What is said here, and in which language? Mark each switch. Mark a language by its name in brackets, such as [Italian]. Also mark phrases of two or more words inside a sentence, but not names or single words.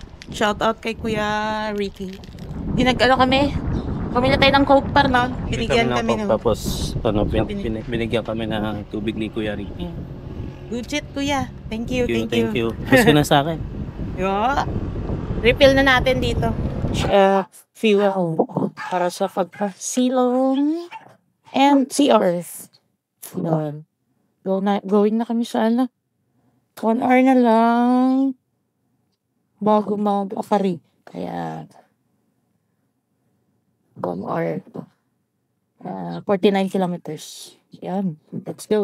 [English] Shout out [Filipino] kay Kuya Ricky. Dinag-ano kami. Pamilya tayo ng Coke par noon. Binigyan kami ng ng... tapos ano, binigyan kami ng tubig ni Kuya Ricky. [English] Good shit, Kuya. Thank you, thank Thank you. you. [Filipino] Gusto na sa akin. Yeah. Refill na natin dito. Fuel para sa pagkasilong and CR. Yun. Going na kami sa ano. 1 hour na lang bago mag-afari. Kaya 1 hour. 49 kilometers. Yan. [English] Let's go.